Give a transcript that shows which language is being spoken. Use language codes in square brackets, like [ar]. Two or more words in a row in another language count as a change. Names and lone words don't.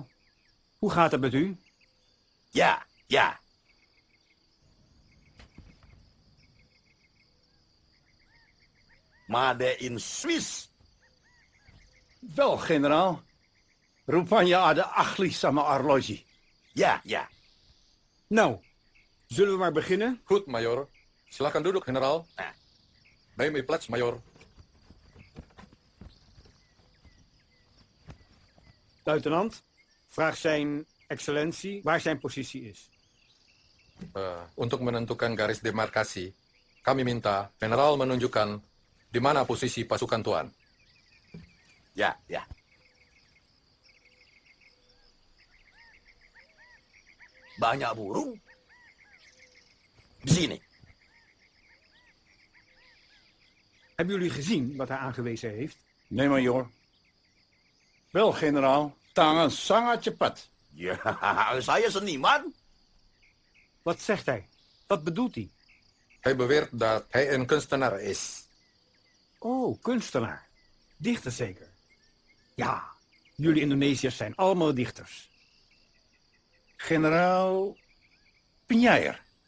[nl] Hoe gaat het met u? Ja, ja. [en] Made in Swiss. [nl] Wel, generaal. [id] Rupanya ada ahli sama arloji. [nl] Ja, ja. Nou, zullen we maar beginnen? Goed, majoor. [id] Silakan duduk, [nl] generaal. Neem uw plaats, majoor. Luitenant, vraag zijn excellentie waar zijn positie is. [id] Untuk menentukan garis demarkasi, kami minta generaal menunjukkan di mana posisi pasukan Tuan. Ya, ya. Banyak burung. Di sini. [nl] Hebben jullie gezien wat hij aangewezen heeft? Nee, majoor. Wel, generaal. [id] Tangan sangat cepat. Ja, saya seniman. [nl] Wat zegt hij? Wat bedoelt hij? Hij beweert dat hij een kunstenaar is. Oh, kunstenaar. Dichter zeker? Ja, jullie Indonesiërs zijn allemaal dichters. [id] Generaal Penyair.